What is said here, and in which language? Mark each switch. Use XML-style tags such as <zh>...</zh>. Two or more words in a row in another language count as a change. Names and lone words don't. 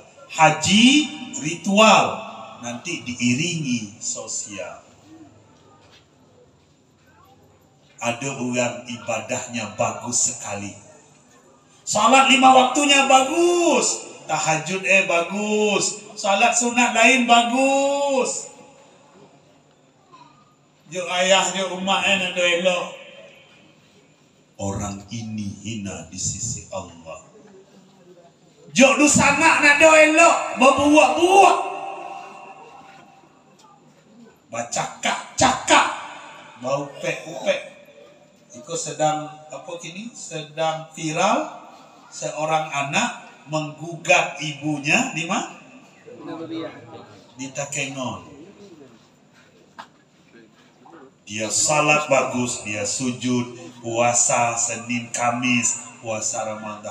<id>Haji ritual nanti diiringi sosial. Ada orang ibadahnya bagus sekali. Salat 5 waktunya bagus. Tahajud bagus. Salat sunat lain bagus.</id> <min>Jo ayah jo umat nak elok.</min> <id>Orang ini hina di sisi Allah.</id> <min>Jok du sanak nak do elok, berbuat-buat. Bacakak-cakak, bau upek-upek.</min> <id>Itu sedang apa kini? Sedang viral seorang anak menggugat ibunya di mana? Di Takengon. Dia salat bagus, dia sujud, puasa Senin Kamis, puasa Ramadan.</id>